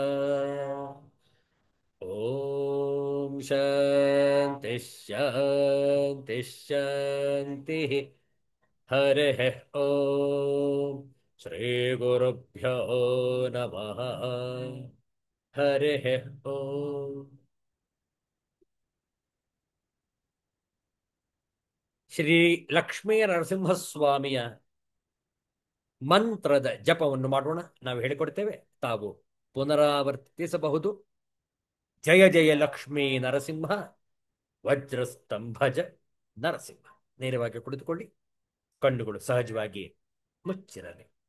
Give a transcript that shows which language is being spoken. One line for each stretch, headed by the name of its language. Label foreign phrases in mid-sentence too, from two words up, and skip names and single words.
Sanskrit: ॐ शान्ति शान्ति शान्तिः हरिः ॐ श्रीगुरुभ्यो नमः हरिः ॐ
Kannada: ಶ್ರೀ ಲಕ್ಷ್ಮೀ ನರಸಿಂಹಸ್ವಾಮಿಯ ಮಂತ್ರದ ಜಪವನ್ನು ಮಾಡೋಣ. ನಾವು ಹೇಳಿಕೊಡ್ತೇವೆ, ತಾವು ಪುನರಾವರ್ತಿಸಬಹುದು.
Sanskrit: ಜಯ ಜಯ ಲಕ್ಷ್ಮೀ ನರಸಿಂಹ, ವಜ್ರಸ್ತಂಭಜ ನರಸಿಂಹ.
Kannada: ನೇರವಾಗಿ ಕುಳಿತುಕೊಳ್ಳಿ, ಕಣ್ಣುಗಳು ಸಹಜವಾಗಿ ಮುಚ್ಚಿರಲಿ.